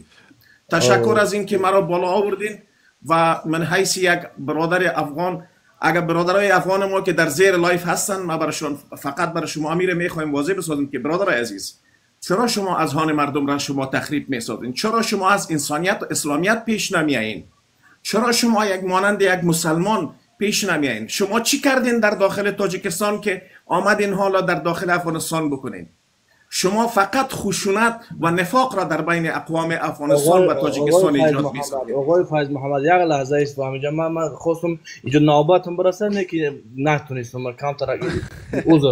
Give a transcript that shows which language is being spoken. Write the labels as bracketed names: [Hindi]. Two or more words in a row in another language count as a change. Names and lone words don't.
[Tajik] ташаккур аз ин ки маро боло овурдин ва ман ҳайси як бародари афғон, агар бародарои афғони мо ки дар зери лайф ҳастанд, ма барашон фақат барои шумо амире мехоҳем возеҳ бисозем ки бародари азиз, чаро шумо аз ҳони мардумро шумо тахриб месозед? чаро шумо аз инсоният ва исломият пеш намеяин? чаро шумо як монанди як мусалмон [Persian] پیش نمیایین؟ شما چی کردین در داخل تاجیکستان که آمدین حالا در داخل افغانستان بکنین؟ شما فقط خشونت و نفاق را در بین اقوام افغانستان و تاجیکستان ایجاد می‌سازید. آقای فیض محمد یک لحظه است فهمیدم. من خواستم اینجا نوبتم برسه که نتونستم کم ترک عذر.